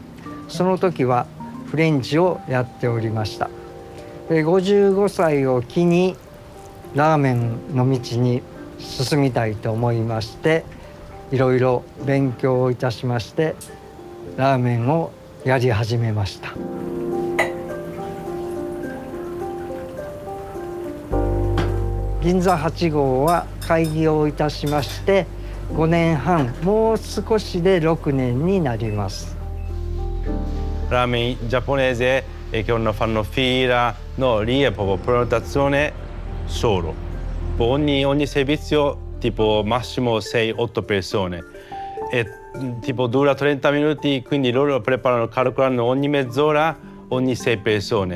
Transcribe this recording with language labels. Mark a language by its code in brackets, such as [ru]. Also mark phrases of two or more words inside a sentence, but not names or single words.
[ja] その時はフレンチをやっておりました。55歳を機にラーメンの道に進みたいと思いまして、いろいろ勉強をいたしましてラーメンをやり始めました。銀座8号は開業いたしまして5年半、もう少しで6年になります。 [it] Ramen giapponese e che non fanno fila, no, lì è proprio prenotazione solo. Ogni servizio tipo massimo 6-8 persone e tipo dura 30 minuti, quindi loro preparano, calcolano ogni mezz'ora ogni 6 persone.